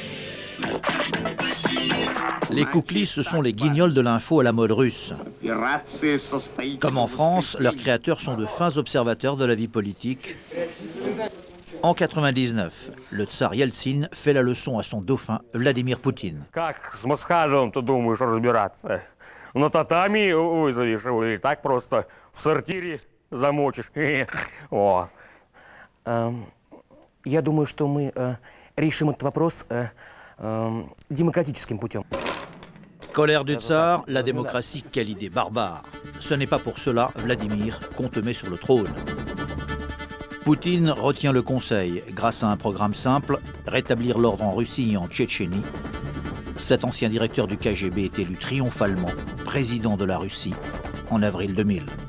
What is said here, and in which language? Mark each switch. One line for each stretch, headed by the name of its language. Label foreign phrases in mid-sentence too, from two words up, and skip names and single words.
French: Les Kouklis, ce sont les guignols de l'info à la mode russe. Comme en France, leurs créateurs sont de fins observateurs de la vie politique. En 99, le tsar Yeltsin fait la leçon à son dauphin Vladimir Poutine.
Russian: Я думаю, что мы решим этот вопрос démocratique путем.
French: Colère du tsar, la démocratie, quelle idée barbare. Ce n'est pas pour cela, Vladimir, qu'on te met sur le trône. Poutine retient le conseil grâce à un programme simple, rétablir l'ordre en Russie et en Tchétchénie. Cet ancien directeur du KGB est élu triomphalement président de la Russie en avril 2000.